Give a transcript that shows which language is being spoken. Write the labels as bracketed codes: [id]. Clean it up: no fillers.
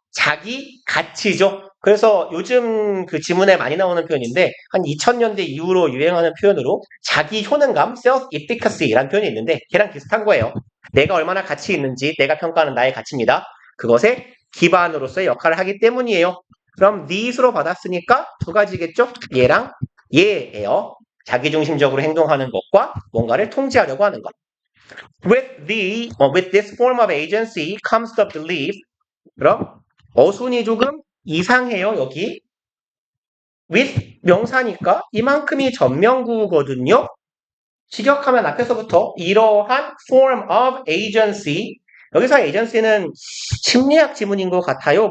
[ko] 자기 가치죠. 그래서 요즘 그 지문에 많이 나오는 표현인데 한 2000년대 이후로 유행하는 표현으로 자기 효능감, self-efficacy라는 표현이 있는데 걔랑 비슷한 거예요. 내가 얼마나 가치 있는지 내가 평가하는 나의 가치입니다. 그것의 기반으로서의 역할을 하기 때문이에요. 그럼 these로 받았으니까 두 가지겠죠? 얘랑 얘예요. 자기중심적으로 행동하는 것과 뭔가를 통제하려고 하는 것. [en] With this form of agency comes the belief. [ko] 그럼 어순이 조금 이상해요, 여기. with 명사니까 이만큼이 전명구거든요. 직역하면 앞에서부터 이러한 [en] form of agency, [ko] 여기서 agency는 심리학 지문인 것 같아요.